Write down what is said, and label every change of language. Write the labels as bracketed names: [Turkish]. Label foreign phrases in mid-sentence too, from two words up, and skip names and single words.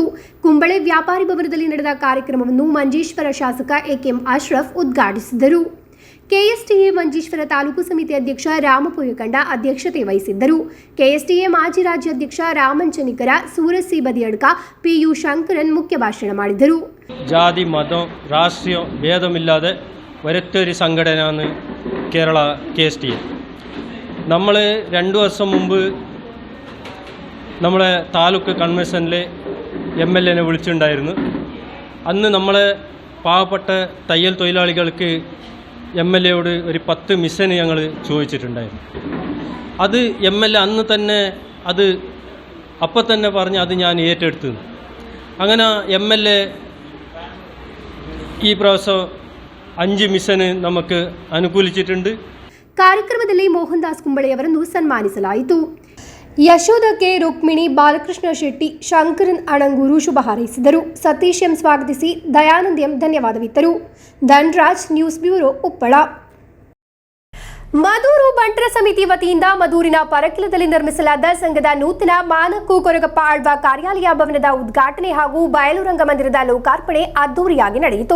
[Kannada] ಕುಂಬಳೆ ವ್ಯಾಪಾರಿ ಭವನದಲ್ಲಿ ನಡೆದ ಕಾರ್ಯಕ್ರಮವನ್ನು ಮಂಜೇಶ್ವರ ಶಾಸಕ ಎಕೆಎಂ ಅಶ್ರಫ್ ಉದ್ಘಾಟಿಸಿದರು. ಕೆಎಸ್ಟಿಎ ಮಂಜೇಶ್ವರ ತಾಲೂಕು ಸಮಿತಿ ಅಧ್ಯಕ್ಷ ರಾಮಪುಯಕಂಡ ಅಧ್ಯಕ್ಷತೆ ವಹಿಸಿದ್ದರು. ಕೆಎಸ್ಟಿಎ ಮಾಜಿ ರಾಜ್ಯಾಧ್ಯಕ್ಷ ರಾಮಂಚನಿಕರ, ಸೂರಜ್ ಸಿ ಬದಿಯಡ್ಕ, ಪಿಯು ಶಂಕರನ್ ಮುಖ್ಯ ಭಾಷಣ ಮಾಡಿದರು. [Malayalam] ജാതി മതം രാഷ്ട്രീയ ഭേദമില്ലാതെ ഒരൊറ്റൊരു സംഘടനയാണ് കേരള KSTA. നമ്മൾ 2 വർഷം മുമ്പ് നമ്മളെ താലൂക്ക് കൺവെൻഷനിൽ MLAനെ വിളിച്ചിട്ടുണ്ടായിരുന്നു. അന്ന് നമ്മളെ പാവപ്പെട്ട തയ്യൽ തൊഴിലാളികൾക്ക് MLAയോട് ഒരു 10 മിഷൻ ഞങ്ങൾ ചോദിച്ചിട്ടുണ്ടായിരുന്നു. അത് MLA അന്ന് തന്നെ അത് അപ്പം തന്നെ പറഞ്ഞ് അത് ഞാൻ ഏറ്റെടുത്തു. അങ്ങനെ MLA ഈ പ്രാവശ്യം 5 മിഷന് നമുക്ക് അനുകൂലിച്ചിട്ടുണ്ട്. [Kannada] ಕಾರ್ಯಕ್ರಮದಲ್ಲಿ ಮೋಹನ್ ದಾಸ್ ಕುಂಬಳೆಯವರನ್ನು ಸನ್ಮಾನಿಸಲಾಯಿತು. ಯಶೋಧ ಕೆ, ರುಕ್ಮಿಣಿ, ಬಾಲಕೃಷ್ಣ ಶೆಟ್ಟಿ, ಶಂಕರನ್ ಅಣಂಗೂರು ಶುಭ ಹಾರೈಸಿದರು. ಸತೀಶ್ ಎಂ ಸ್ವಾಗತಿಸಿ, ದಯಾನಂದ್ ಎಂ ಧನ್ಯವಾದವಿತ್ತರು. ಧನ್ರಾಜ್, ನ್ಯೂಸ್ ಬ್ಯೂರೋ, ಉಪ್ಪಳ. ಮದೂರು ಬಂಟರ ಸಮಿತಿ ವತಿಯಿಂದ ಮದೂರಿನ ಪರಕಿಲದಲ್ಲಿ ನಿರ್ಮಿಸಲಾದ ಸಂಘದ ನೂತನ ಮಾನಕ್ಕು ಕೊರಗಪ್ಪ ಆಳ್ವ ಕಾರ್ಯಾಲಯ ಭವನದ ಉದ್ಘಾಟನೆ ಹಾಗೂ ಬಯಲು ರಂಗಮಂದಿರದ ಲೋಕಾರ್ಪಣೆ ಅದ್ದೂರಿಯಾಗಿ ನಡೆಯಿತು.